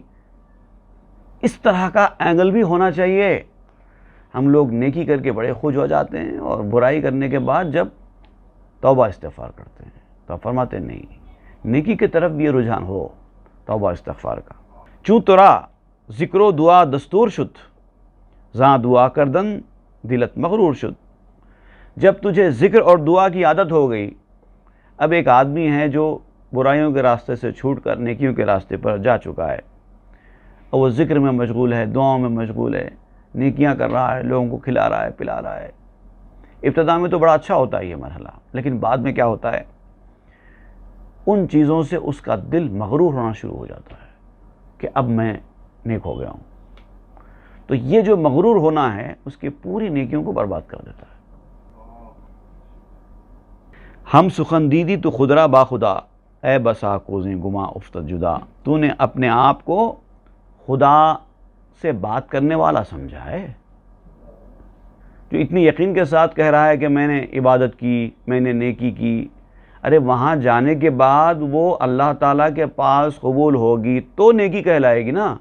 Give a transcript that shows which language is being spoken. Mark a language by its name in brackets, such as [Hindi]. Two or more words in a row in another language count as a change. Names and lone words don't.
[Urdu] اس طرح کا اینگل بھی ہونا چاہیے۔ ہم لوگ نیکی کر کے بڑے خوش ہو جاتے ہیں اور برائی کرنے کے بعد جب توبہ استغفار کرتے ہیں تو آپ فرماتے ہیں نہیں، نیکی کی طرف بھی یہ رجحان ہو توبہ استغفار کا۔ [Persian] چوں ترا ذکر و دعا دستور شد، زاں دعا کردن دلت مغرور شد۔ [Urdu] جب تجھے ذکر اور دعا کی عادت ہو گئی، اب ایک آدمی ہے جو برائیوں کے راستے سے چھوٹ کر نیکیوں کے راستے پر جا چکا ہے، اور وہ ذکر میں مشغول ہے، دعاؤں میں مشغول ہے، نیکیاں کر رہا ہے، لوگوں کو کھلا رہا ہے، پلا رہا ہے۔ ابتدا میں تو بڑا اچھا ہوتا ہے یہ مرحلہ، لیکن بعد میں کیا ہوتا ہے، ان چیزوں سے اس کا دل مغرور ہونا شروع ہو جاتا ہے کہ اب میں نیک ہو گیا ہوں۔ تو یہ جو مغرور ہونا ہے اس کی پوری نیکیوں کو برباد کر دیتا ہے۔ [Persian] ہم سخن دیدی تو خدرا با خدا، اے بسا کوزیں گما افتد جدا۔ [Urdu] تو نے اپنے آپ کو خدا سے بات کرنے والا سمجھا ہے، جو اتنی یقین کے ساتھ کہہ رہا ہے کہ میں نے عبادت کی، میں نے نیکی کی، ارے وہاں جانے کے بعد وہ اللہ تعالیٰ کے پاس قبول ہوگی تو نیکی کہلائے گی نا۔